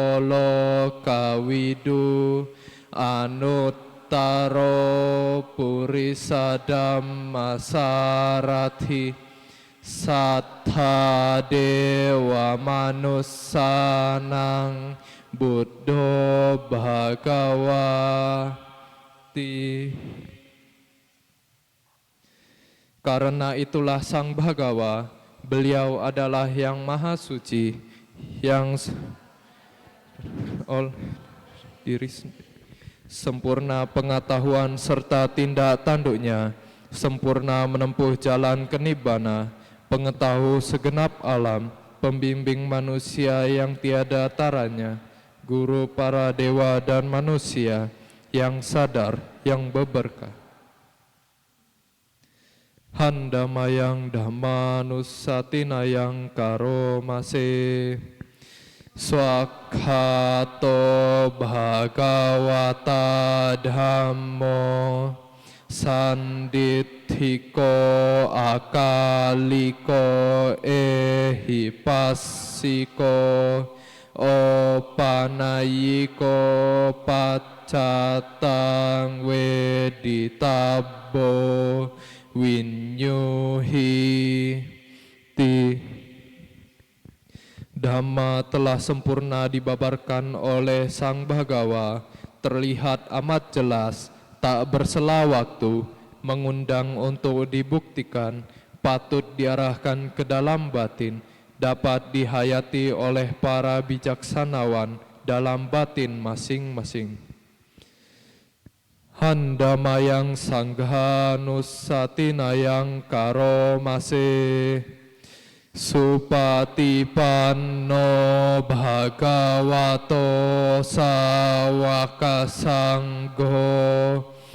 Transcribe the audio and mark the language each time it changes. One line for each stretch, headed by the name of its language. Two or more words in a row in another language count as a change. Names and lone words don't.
Pali: lokawidu anuttaro purisa dhamma sarathi sattha dewa manussanang buddho bhagawati.
Indonesian: Karena itulah Sang Bhagawa, beliau adalah yang maha suci, yang diri sempurna pengetahuan serta tindak tanduknya, sempurna menempuh jalan kenibbana, pengetahu segenap alam, pembimbing manusia yang tiada taranya, guru para dewa dan manusia, yang sadar, yang beberkah.
Pali: Handamayang Dhammanussatinayang Karomase Swakhato Bhagavata Dhammo Sandithiko Akaliko Ehipassiko Opanayiko Paccatang Weditabo Winyuhi ti.
Indonesian: Dhamma telah sempurna dibabarkan oleh Sang Bhagawa, terlihat amat jelas, tak bersela waktu, mengundang untuk dibuktikan, patut diarahkan ke dalam batin, dapat dihayati oleh para bijaksanawan dalam batin masing-masing.
Pali: Handamayang Sanghanusatinayang Karomase Supatipanno Bhagavato Sawaka Sangho